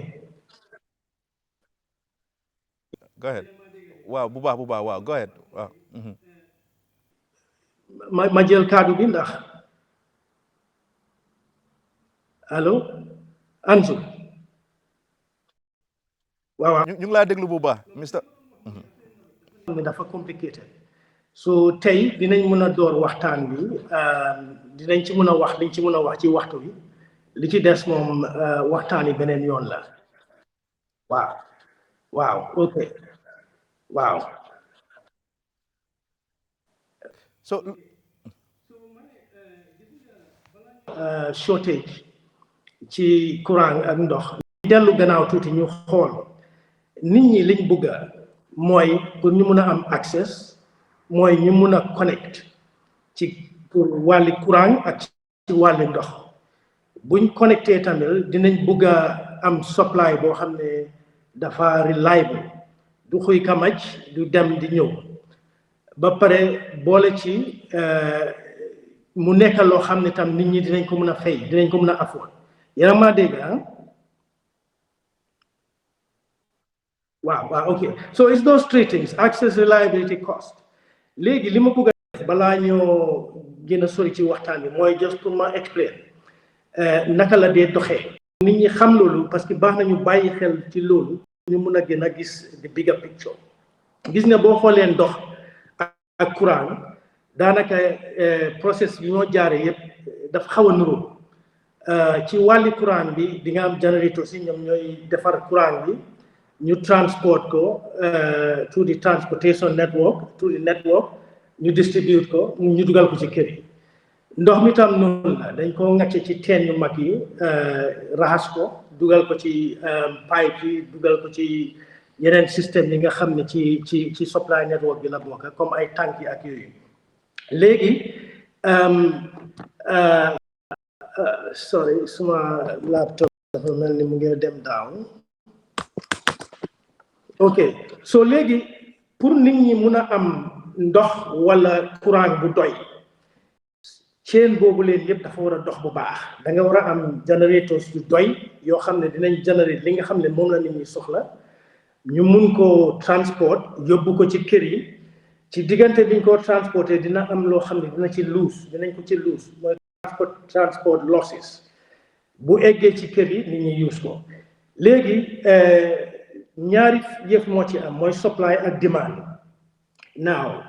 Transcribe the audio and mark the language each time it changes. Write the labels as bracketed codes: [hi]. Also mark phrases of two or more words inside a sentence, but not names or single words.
[en] go ahead [wo] waaw bu baax waaw [en] go ahead [wo] waaw ma jël kaddu bi ndax allo Ansu waaw ñu ngi laa déglu bu baax Mr. dafa complicated so tey dinañ mën a door waxtaan bi dinañ ci mën a wax liñ ci mën a wax ci waxtu bi li ci des moom waxtaan yi beneen yoon la waaw ok waaw so shortage ci courant ak ndox dellu gannaaw tuuti ñu xool nit ñi liñ bëgga mooy pour ñu mun a am access mooy ñu mun a connect ci pour wàlli courant ak ci wàlli ndox buñ connecté tamit dinañ bëgg a am supply boo xam ne dafa reliable du xuy kamaj du dem di ñëw ba pare boole ci mu nekk loo xam ne tam nit ñi dinañ ko mën a fay dinañ ko mën a afford yéen maa dégg waaw ok [en] so it's those three things access reliability cost [wo] léegi li ma bëgg a def balaa ñoo gën a sori ci waxtaan bi mooy just pour ma explain naka la dee doxee nit ñi xam loolu [fr] parce que [wo] baax nañu bàyyi xel ci loolu ñu mun a gën a gis [en] the bigger picture [wo] gis nga boo xoolee ndox ak courant daanaka process yi ñoo jaare yëpp dafa xaw a nuroo ci wàlli courant bi di nga am générateur si ñoom ñooy defar courant bi ñu transport ko [en] through the transportation network through the network [wo] ñu distribute ko ñu dugal ko ci kër yi ndox mi tam noonu la dañ ko ngacce ci teen yu mag yi raxas ko dugal ko ci pipe yi dugal ko ci yeneen système yi nga xam ne ci [en] supply network [wo] bi la bokk comme ay tank yi ak yooyu léegi sorry suma laptop dafa mel ni mu ngi dem down ok so léegi pour nit ñi mun a am ndox wala courant bu doy chaîne boobu leen yëpp dafa war a dox bu baax da nga war a am générateurs yu doy yoo xam ne dinañ générer li nga xam ne moom la nit ñi soxla ñu mun ko transport yóbbu ko ci kër yi ci diggante biñ ko transporté dina am loo xam ne dinañ ko ci luus mooy [en] transport losses [wo] bu eggee ci kër yi nit ñi use ko léegi ñaari yëf moo ci am mooy supply ak demand naaw